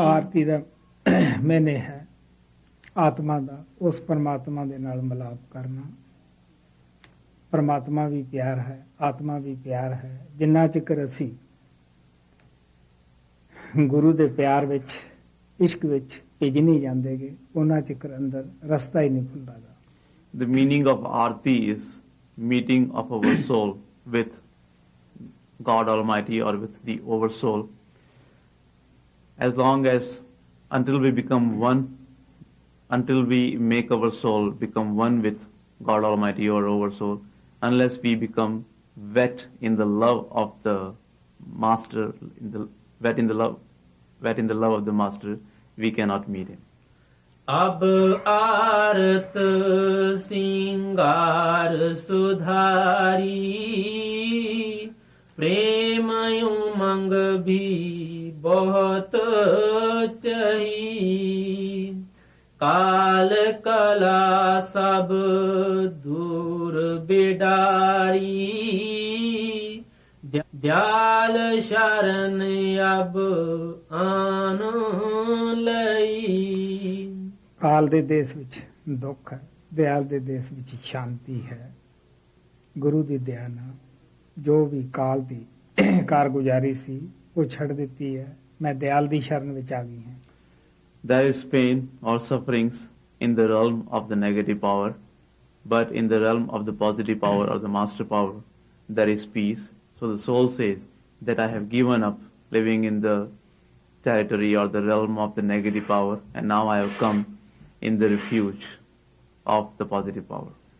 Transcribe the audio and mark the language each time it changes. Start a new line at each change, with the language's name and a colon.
Punjabi: ਆਰਤੀ ਦਾ ਮੈਨੇ ਹੈ ਆਤਮਾ ਦਾ ਉਸ ਪਰਮਾਤਮਾ ਦੇ ਨਾਲ ਮਿਲਾਪ ਕਰਨਾ। ਪਰਮਾਤਮਾ ਵੀ ਪਿਆਰ ਹੈ, ਆਤਮਾ ਵੀ ਪਿਆਰ ਹੈ। ਜਿੰਨਾ ਚਿਰ ਅਸੀਂ ਗੁਰੂ ਦੇ ਪਿਆਰ ਵਿੱਚ ਇਸ਼ਕ ਵਿੱਚ ਭਿੱਜ ਨਹੀਂ ਜਾਂਦੇਗੇ, ਉਹਨਾਂ ਚਿਰ ਅੰਦਰ ਰਸਤਾ ਹੀ ਨਹੀਂ ਖੁੱਲ੍ਹਦਾ।
English: The meaning of Aarti is meeting of our soul with God Almighty or with the Oversoul. Until we become one, until we make our soul become one with God Almighty or Oversoul, unless we become wet in the love of the Master, wet in the love of the Master, we cannot meet Him.
Hindi: अब आरत सिंगार सुधारी प्रेम उमंग भी बहुत चही काल कला सब दूर बिडारी दयाल शरण अब आन लई।
Punjabi: ਕਾਲ ਦੇ ਦੇਸ਼ ਵਿੱਚ ਦੁੱਖ ਹੈ, ਦਿਆਲ ਦੇ ਦੇਸ਼ ਵਿੱਚ ਸ਼ਾਂਤੀ ਹੈ। ਗੁਰੂ ਦੀ ਦਇਆ ਨਾਲ ਜੋ ਵੀ ਕਾਲ ਦੀ ਕਾਰਗੁਜ਼ਾਰੀ ਸੀ ਉਹ ਛੱਡ ਦਿੱਤੀ ਹੈ। ਮੈਂ ਦਿਆਲ ਦੀ ਸ਼ਰਨ ਵਿੱਚ ਆ ਗਈ ਹਾਂ।
English: There is pain or sufferings in the realm of the negative power, but in the realm of the positive power or the master power, there is peace. So the soul says that I have given up living in the territory or the realm of the negative power, and now I have come in the refuge of the positive power.